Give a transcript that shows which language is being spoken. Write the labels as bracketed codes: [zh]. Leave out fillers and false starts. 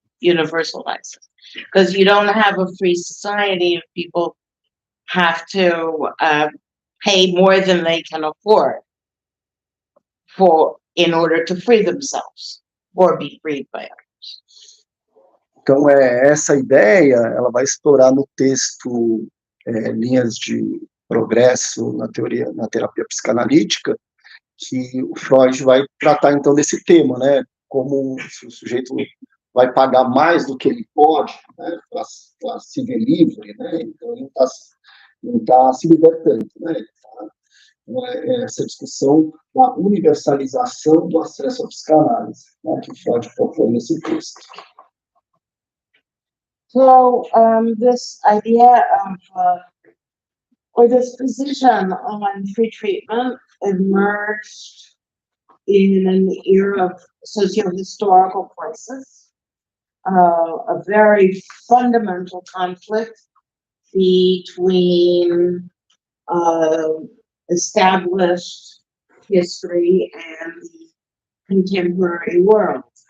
[en] Universal access. Because you don't have a free society if people have to pay more than they can afford in order to free themselves or be freed by others. [pt] Então, essa ideia, ela vai explorar no texto linhas de progresso na terapia psicanalítica, que o Freud vai tratar, então, desse tema, né? Como se o sujeito vai pagar mais do que ele pode, né? Para se ver livre, né? Então, ele não está se libertando, né? Essa discussão da universalização do acesso à psicanálise, né? Que o Freud propõe nesse texto. [en] So this idea of, or this position on free treatment emerged in an era of socio-historical crisis, a very fundamental conflict between established history and the contemporary world.